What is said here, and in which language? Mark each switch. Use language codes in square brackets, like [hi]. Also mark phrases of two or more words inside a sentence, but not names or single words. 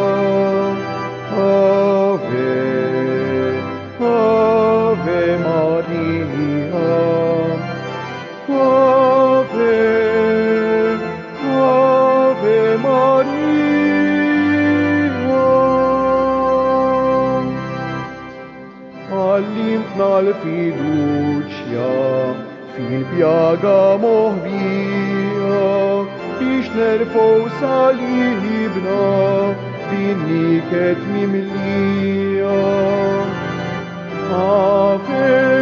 [la] Ave, Ave Maria. Ave, Ave Maria. [mt] Għallimtna l-fiduċja fil-pjaga moħbija, biex nerfgħu salibna bin-niket mimlija. [la] Ave,